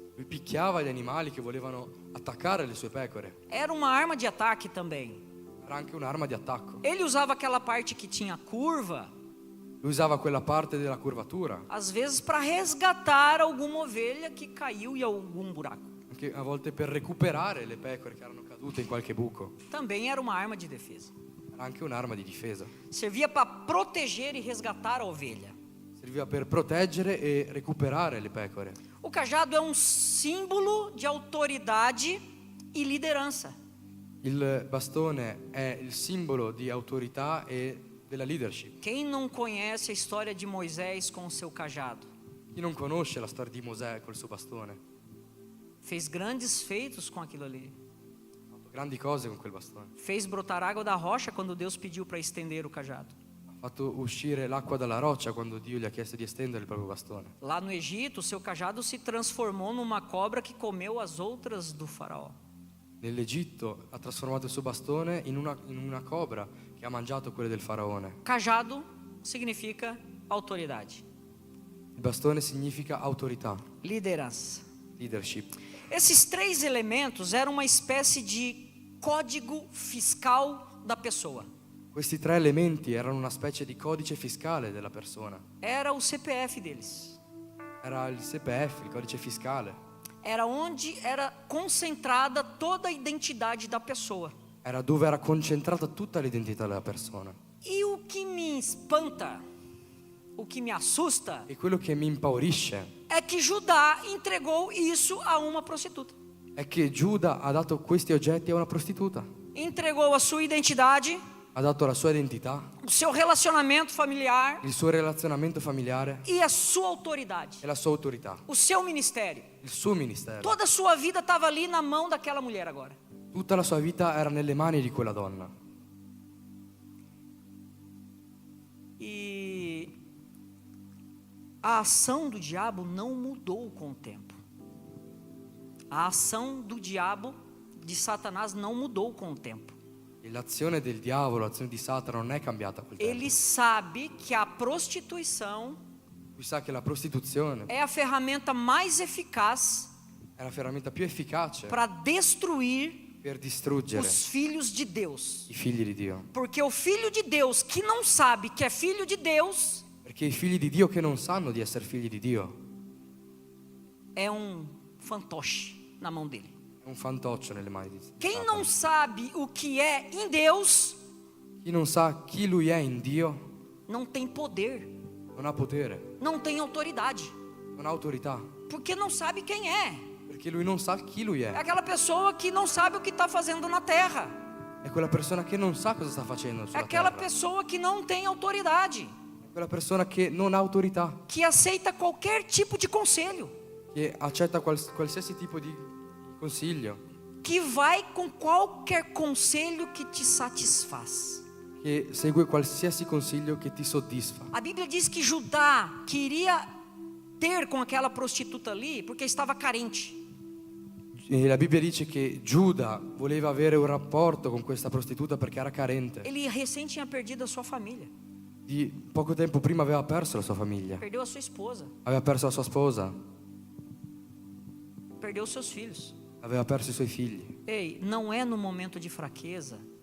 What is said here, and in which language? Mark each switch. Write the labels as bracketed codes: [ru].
[it] Lui picchiava gli animali che volevano attaccare le sue pecore. [pt] Era uma arma de ataque também. [it] Era anche un'arma di attacco. [pt] Ele usava aquela parte que tinha curva, [it] Lui usava quella parte della curvatura, [pt] às vezes para resgatar alguma ovelha que caiu em algum buraco. [it] anche a volte per recuperare le pecore che erano cadute in qualche buco. [pt] Também era uma arma de defesa. [it] Era anche un'arma di difesa. [pt] Servia para proteger e resgatar a ovelha. [it] Serviva per proteggere e recuperare le pecore. [pt] O cajado é um símbolo de autoridade e liderança. [it] Il bastone è il simbolo di autorità e della leadership. [pt] Quem não conhece a história de Moisés com o seu cajado? [it] Chi non conosce la storia di Mosè col suo bastone? [pt] Fez grandes feitos com aquilo ali. [it] Ha fatto grandi cose con quel bastone. [pt] Fez brotar água da rocha quando Deus pediu para estender o cajado. [it] Ha fatto uscire l'acqua dalla roccia quando Dio gli ha chiesto di estendere il proprio bastone. [pt] Lá no Egito, o seu cajado se transformou numa cobra que comeu as outras do faraó. [it] Nell'Egitto ha trasformato il suo bastone in una cobra che ha mangiato quelle del faraone. [pt] Cajado significa autoridade, [it] Il bastone significa autorità, [pt] liderança. [it] leadership. [pt] Esses 3 elementos eram uma espécie de código fiscal da pessoa. [it] Questi 3 elementi erano una specie di codice fiscale della persona. [pt] Era o CPF deles. [it] Era il CPF, il codice fiscale. [pt] Era onde era concentrada toda a identidade da pessoa. [it] Era dove era concentrata tutta l'identità della persona. [pt] E o que me espanta, o que me assusta, [it] E quello che mi impaurisce [pt] é que Judá entregou isso a uma prostituta. [it] è che Giuda ha dato questi oggetti a una prostituta. [pt] Entregou a sua identidade, [it] Ha dato la sua identità, [pt] o seu relacionamento familiar [it] il suo relazionamento familiare [pt] e a sua autoridade, [it] e la sua autorità, [pt] o seu ministério. [it] il suo ministero. [pt] Toda a sua vida estava ali na mão daquela mulher agora. [it] Tutta la sua vita era nelle mani di quella donna. [pt] E a ação do diabo não mudou com o tempo. A ação do diabo, de Satanás, não mudou com o tempo. [it] E l'azione del diavolo, l'azione di Satana non è cambiata col tempo. [pt] Ele sabe que a prostituição [it] Lui sa che la prostituzione [pt] é a ferramenta mais eficaz [it] è la ferramenta più efficace [pt] para destruir [it] per distruggere [pt] os filhos de Deus. [it] i figli di Dio. [pt] Porque o filho de Deus que não sabe que é filho de Deus [it] Perché i figli di Dio che non sanno di essere figli di Dio [pt] é fantoche na mão dele. [it] è un fantoccio nelle mani di [pt] Quem [it] Satana. [pt] não sabe o que é em Deus [it] Chi non sa chi lui è in Dio [pt] não tem poder, [it] non ha potere, [pt] não tem autoridade, [it] non ha autorità, [pt] porque não sabe quem é. [it] perché lui non sa chi lui [pt] É [it] è. [pt] aquela pessoa que não sabe o que está fazendo na terra. [it] È quella persona che non sa cosa sta [pt] É [it] facendo sulla [pt] aquela [it] terra. [pt] pessoa que não tem autoridade, [it] È quella persona che non ha autorità, [pt] que aceita qualquer tipo de conselho, [it] che accetta qualsiasi tipo di consiglio, [pt] que vai com qualquer conselho que te satisfaz. [it] che segue qualsiasi consiglio che ti soddisfa. [pt] A Bíblia diz que Judá queria ter com aquela prostituta ali porque estava carente. [it] E la Bibbia dice che Giuda voleva avere un rapporto con questa prostituta perché era carente. [pt] Ele recém tinha perdido a sua família, [it] Di poco tempo prima aveva perso la sua famiglia, [pt] perdeu a sua esposa, [it] aveva perso la sua sposa, [pt] perdeu os seus filhos. [it] aveva perso i suoi figli. [pt] Ei, não é no momento de fraqueza,